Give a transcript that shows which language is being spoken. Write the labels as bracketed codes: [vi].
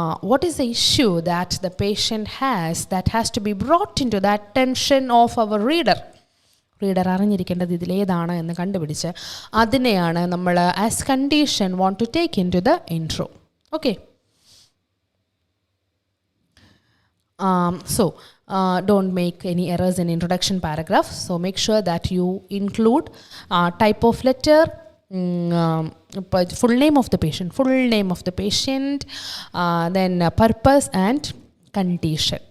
[en] What is the issue that the patient has that has to be brought into the attention of our reader? [ml] Reader അറിഞ്ഞിരിക്കേണ്ടത് ഇതിലേതാണ് എന്ന് കണ്ടുപിടിച്ച് അതിനെയാണ് നമ്മൾ as condition [en] want to take into the intro. Okay. So don't make any errors in introduction paragraph. So make sure that you include type of letter, full name of the patient, then purpose and condition.